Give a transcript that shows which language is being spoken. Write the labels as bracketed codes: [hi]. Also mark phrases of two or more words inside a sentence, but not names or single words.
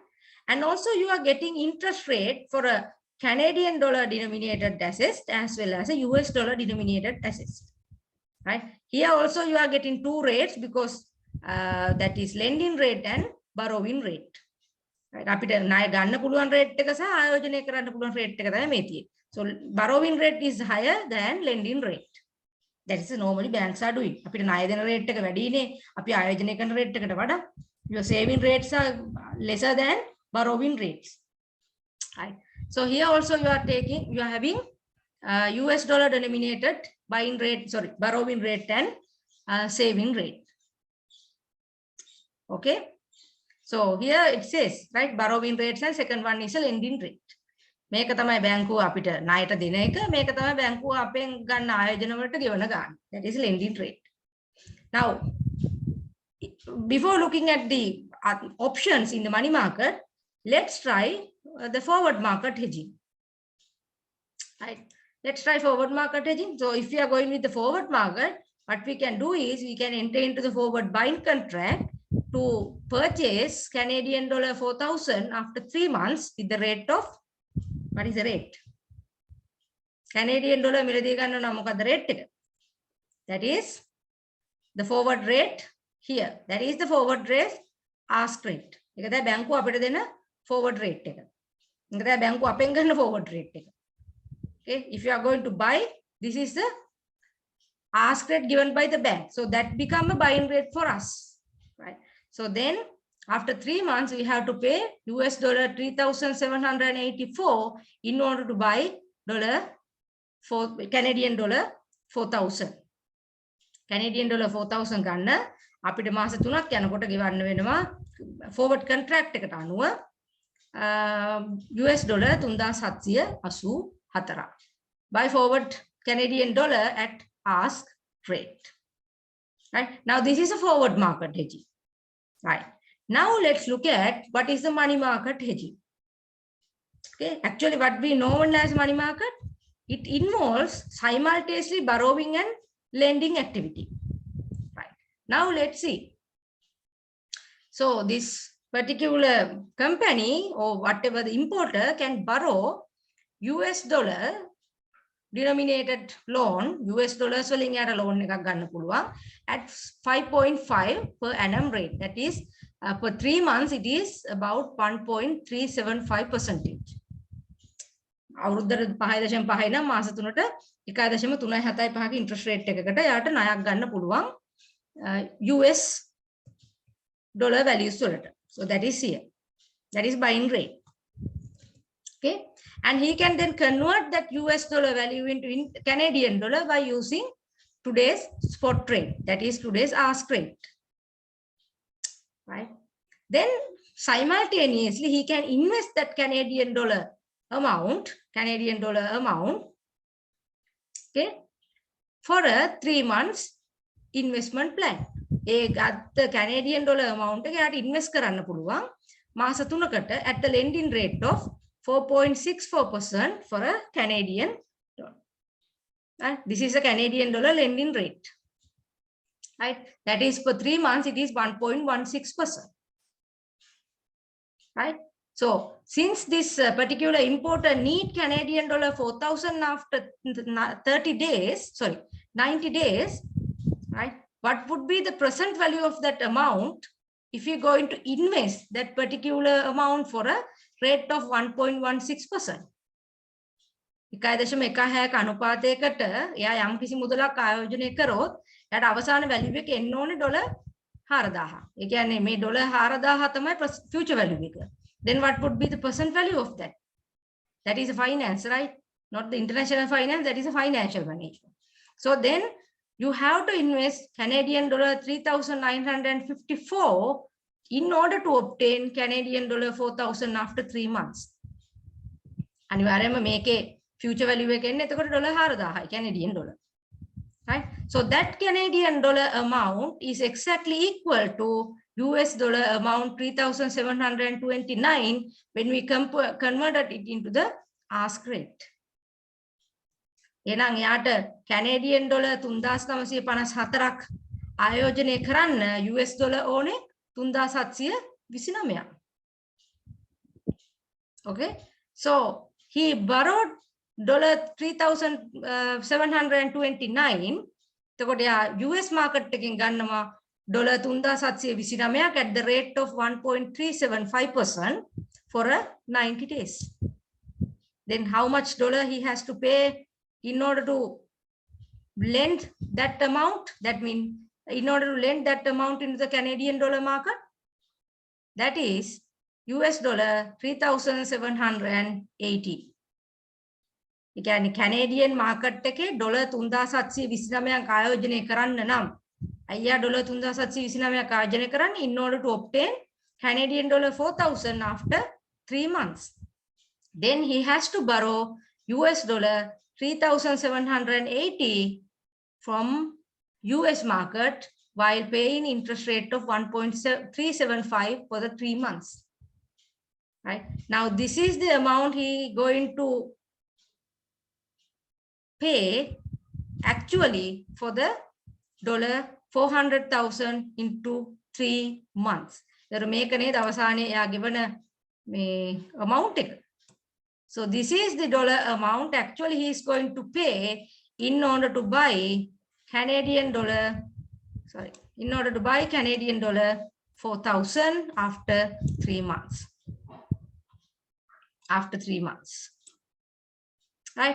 [en] And also you are getting interest rate for a Canadian dollar denominated assets as well as a US dollar denominated assets. Right? Here also you are getting two rates because that is lending rate and borrowing rate. Right? [si] අපිට ණය ගන්න පුළුවන් rate එක සහ ආයෝජනය කරන්න පුළුවන් rate එක තමයි මේ තියෙන්නේ. [en] So borrowing rate is higher than lending rate. That is normally banks are doing. [si] අපිට ණය දෙන rate එක වැඩිනේ. අපි ආයෝජනය කරන rate එකට වඩා. [en] Your saving rates are lesser than borrowing rates. Right? So here also you are having US dollar denominated buying rate, sorry, borrowing rate and saving rate. Okay. So here it says, right, borrowing rates and second one is a lending rate. [si] මේක තමයි බැංකුව අපිට ණයට දෙන එක, මේක තමයි බැංකුව අපෙන් ගන්න ආයෝජන වලට ගෙවන ගාණ. [en] That is lending rate. Now, before looking at the options in the money market, let's try the forward market hedging. Right? Let's try forward market hedging. So if we are going with the forward market, what we can do is we can enter into the forward buying contract to purchase Canadian dollar 4,000 after 3 months with the rate of, what is the rate? Canadian dollar [si] මිලදී ගන්නවා මොකක්ද rate එක? [en] That is the forward rate here. That is the forward rate ask rate. [si] ඒක තමයි බැංකුව අපිට දෙන [en] forward rate [si] එක. ඒක තමයි බැංකුව අපෙන් ගන්න [en] forward rate [si] එක. [en] Okay, if you are going to buy, this is the ask rate given by the bank. So that become a buying rate for us, right? So then after 3 months, we have to pay US dollar 3,784 in order to buy Canadian dollar 4,000. Canadian dollar [si] 4,000 ගන්න අපිට මාස 3ක් යනකොට ගෙවන්න වෙනවා [en] forward contract [si] එකට අනුව [en] US dollar [si] 3,784. [en] Buy forward Canadian dollar at ask rate. Right? Now this is a forward market hedging. Right? Now let's look at what is the money market hedging. Okay, actually what we know as money market, it involves simultaneously borrowing and lending activity. Right? Now let's see. So this particular company or whatever the importer can borrow US dollar denominated loan, US dollars [si] වලින් යාට loan එකක් ගන්න පුළුවන් [en] at 5.5 per annum rate. That is for 3 months it is about 1.375%. [si] අවුරුද්දට 5.5 නම් මාස 3ට 1.375ක [en] interest rate [si] එකකට යාට ණයක් ගන්න පුළුවන් [en] US dollar values [si] වලට. [en] So that is here. That is buying rate. Okay. And he can then convert that US dollar value into Canadian dollar by using today's spot rate. That is today's ask rate. Right? Then simultaneously, he can invest that Canadian dollar amount, okay, for a 3 months investment plan. [si] ඒ ගත්ත [en] Canadian dollar amount [si] එක යාට invest කරන්න පුළුවන් මාස 3කට [en] at the lending rate of 4.64% for a Canadian dollar. Right? This is a Canadian dollar lending rate. Right? That is for 3 months, it is 1.16%. Right? So since this particular importer need Canadian dollar 4,000 after 90 days, right? What would be the present value of that amount if you're going to invest that particular amount for a rate of 1.16%? [si] 1.16 අනුපාතයකට එයා යම් කිසි මුදලක් ආයෝජනය කරොත් එයාට අවසාන වැලියු එක එන්න ඕනේ $4,000. ඒ කියන්නේ මේ $4,000 තමයි [en] future value [si] එක. [en] Then what would be the present value of that? That is a finance, right? Not the international finance, that is a financial management. So then you have to invest Canadian dollar 3,954 in order to obtain Canadian dollar 4,000 after 3 months. [si] අනිවාර්යයෙන්ම මේකේ [en] future value [si] එක එන්නේ එතකොට $4,000 [en] Canadian dollar. [si] right? [en] So that Canadian dollar amount is exactly equal to US dollar amount 3,729 when we converted it into the ask rate. [si] එහෙනම් යාට [en] Canadian dollar [si] 3954ක් ආයෝජනය කරන්න [en] US dollar [si] ඕනේ 3729. [en] Okay, so he borrowed $3,729. [si] එතකොට යා [en] US market [si] එකෙන් ගන්නවා $3729 [en] at the rate of 1.375% for a 90 days. Then how much dollar he has to pay in order to lend that amount? That means in order to lend that amount into the Canadian dollar market, that is US dollar 3,780. [si] ඒ කියන්නේ [en] Canadian market [si] එකේ dollar 3729ක් ආයෝජනය කරන්න නම් අයියා dollar 3729ක් ආයෝජනය කරන්න [en] in order to obtain Canadian dollar 4,000 after 3 months. Then he has to borrow US dollar 3,780 from US market while paying interest rate of 1.375 for the 3 months. Right now, this is the amount he going to pay actually for the $400,000 into 3 months. [si] The මේකනේ අවසානයේ එයා ගෙවන මේ amount එක. [en] So this is the dollar amount actually he is going to pay in order to buy Canadian dollar, in order to buy Canadian dollar 4,000 after 3 months. After 3 months. Right?